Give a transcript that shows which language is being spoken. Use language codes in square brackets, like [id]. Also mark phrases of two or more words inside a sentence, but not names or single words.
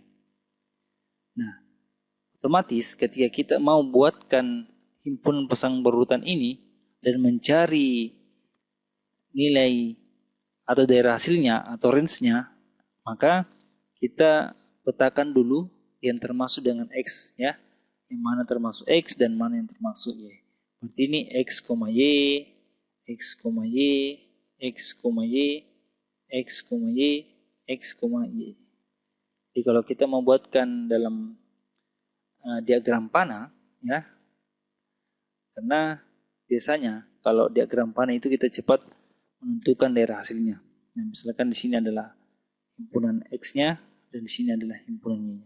[id] Nah, otomatis ketika kita mau buatkan himpunan pasangan berurutan ini dan mencari nilai atau daerah hasilnya atau range-nya, maka kita petakan dulu yang termasuk dengan X ya. Yang mana termasuk X dan mana yang termasuk Y. Berarti ini X, Y, X, Y, X, Y, X, Y, X, Y. Jadi kalau kita membuatkan dalam diagram panah ya, karena biasanya kalau diagram panah itu kita cepat menentukan daerah hasilnya. Nah, misalkan di sini adalah himpunan X-nya dan di sini adalah himpunan Y-nya.